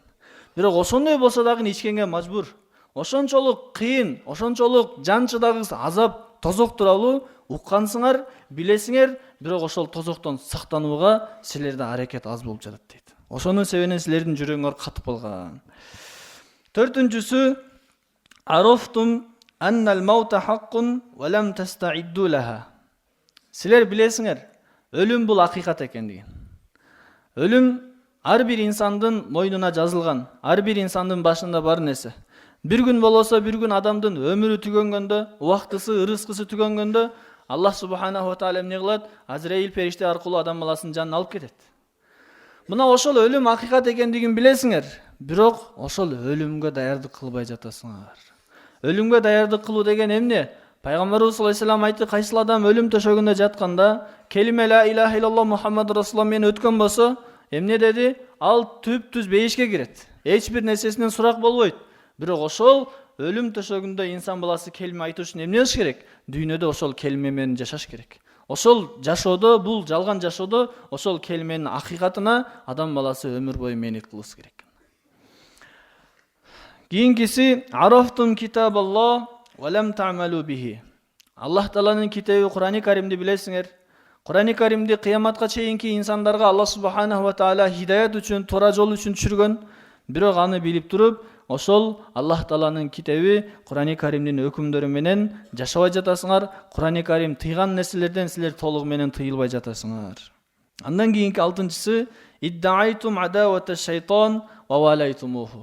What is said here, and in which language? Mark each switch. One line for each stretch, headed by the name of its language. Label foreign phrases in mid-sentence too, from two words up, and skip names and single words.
Kyrgyz: Бирок ошондой болсо дагы ичкенге мажбур. Ошончолук кыйын, ошончолук жан чыдагыс азап, тозок тууралуу уккансыңар, билесиңер, бирок ошол тозоктон сактанууга силерде аракет аз болуп жатат дейт. Ошонун себебинен силердин жүрөгүңөр катып калган. Төртүнчүсү,
Arabic: عرفتم أن الموت حق ولم تستعدوا له.
Kyrgyz: Силер билесиңер, өлүм бул акыйкат экендигин. Өлүм ар бир инсандын мойнуна жазылган, ар бир инсандын башында бар нерсе. Bir gün болосо, bir gün адамдын өмүрү түгөнгөндө, убактысы, ырыскысы түгөнгөндө, Аллах
Arabic: سبحانه وتعالى
Kyrgyz: эмне кылат? Азраил периште аркылуу адам баласынын жанын алып кетет. Мына ошол өлүм акыйкат экендигин билесиңер, бирок ошол өлүмгө даярдык кылбай жатасыңар. Өлүмгө даярдык кылуу деген эмне? Пайгамбарыбыз
Arabic: صلى الله عليه وسلم
Kyrgyz: айтты, кайсыл адам өлүм төшөгүндө жатканда, келиме
Arabic: لا إله إلا الله محمد رسول الله
Kyrgyz: менен өткөн болсо, эмне деди? Ал түп-түз бейишке кирет. Эч бир нерсесинен сурак болбойт. Бирок ошол өлүм төшөгүндө инсан баласы келиме айтуу үчүн эмне кылыш керек? Дүйнөдө ошол келиме менен жашаш керек. Ошол жашоодо, бул жалган жашоодо ошол келименин акыйкатына адам баласы өмүр бою мээнет кылыш керек. Кийинкиси,
Arabic: عرفتم كتاب الله ولم تعملوا به.
Kyrgyz: Аллах Тааланын китеби Кур'ани Каримди билесиңер. Кур'ани Каримди кыяматка чейинки инсандарга Аллах
Arabic: سبحانه وتعالى
Kyrgyz: хидаят үчүн, туура жол үчүн түшүргөн. Бирок аны билип туруп, ошол Аллах Тааланын китеби Кур'ани Каримдин өкүмдөрү менен жашабай жатасыңар. Кур'ани Карим тыйган нерселерден силер толугу менен тыйылбай жатасыңар. Андан кийинки алтынчысы,
Arabic: ادعيتم عداوة الشيطان وواليتموه.